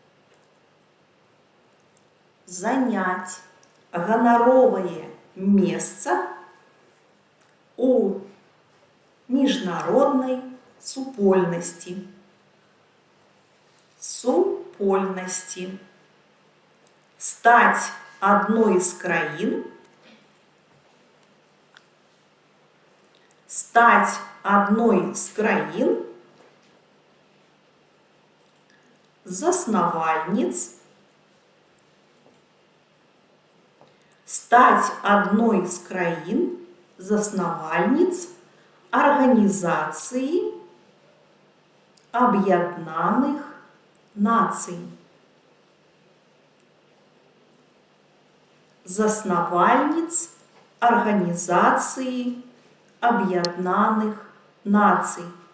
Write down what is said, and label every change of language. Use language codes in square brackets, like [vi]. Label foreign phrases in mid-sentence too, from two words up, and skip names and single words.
[be] Занять ганаровае месца у міжнароднай супольнасці. Супольнасці. [ru] Стать одной из краін. Стать одной [be] з краін заснавальніц. [ru] Стать одной [be] з краін заснавальніц [ru] Организации Объединенных Наций. Заснавальниц Организации Объединенных Наций.